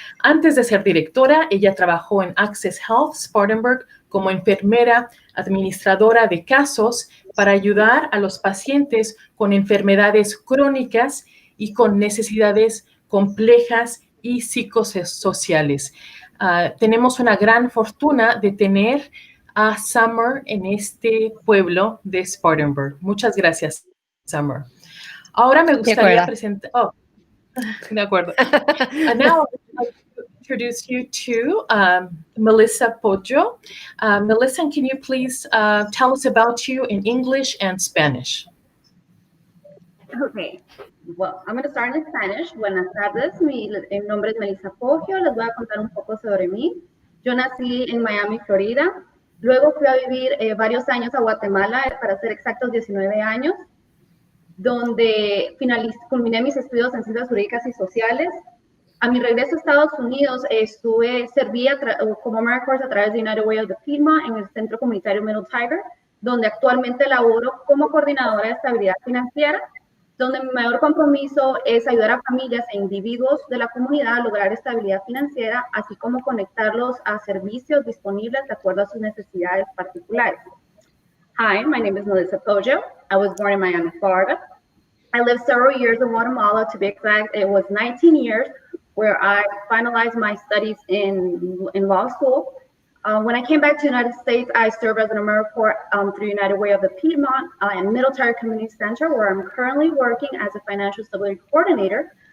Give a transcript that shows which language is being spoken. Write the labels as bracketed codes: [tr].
[es] Antes de ser directora, ella trabajó en Access Health Spartanburg como enfermera administradora de casos para ayudar a los pacientes con enfermedades crónicas y con necesidades complejas y psicosociales. Tenemos una gran fortuna de tener a Summer en este pueblo de Spartanburg. Muchas gracias, Summer. Ahora me gustaría presentar... Oh, de acuerdo. [en] Now I'd like to introduce you to Melissa Poggio. Melissa, can you please tell us about you in English and Spanish? Okay, well, I'm going to start in Spanish. [es] Buenas tardes, mi nombre es Melissa Poggio. Les voy a contar un poco sobre mí. Yo nací en Miami, Florida. Luego fui a vivir varios años a Guatemala, para ser exactos 19 años, donde culminé mis estudios en ciencias jurídicas y sociales. A mi regreso a Estados Unidos serví como AmeriCorps a través de United Way of the Piedmont en el Centro Comunitario Middle Tiger, donde actualmente laboro como coordinadora de estabilidad financiera, donde mi mayor compromiso es ayudar a familias e individuos de la comunidad a lograr estabilidad financiera, así como conectarlos a servicios disponibles de acuerdo a sus necesidades particulares. [en] Hi, my name is Melissa Poggio. I was born in Miami, Florida. I lived several years in Guatemala. To be exact, it was 19 years where I finalized my studies in law school. When I came back to the United States, I served as an AmeriCorps through United Way of the Piedmont and Middle Tiger Community Center, where I'm currently working as a financial stability coordinator.